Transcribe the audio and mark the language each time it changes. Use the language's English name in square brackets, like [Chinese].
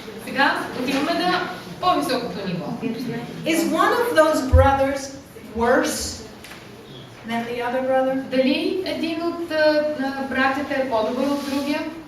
[Bulgarian] Сега отиваме на по-високото ниво. [English] Is one of those brothers worse than the other brother? [Bulgarian] Дали един от братята е по-добър от другия?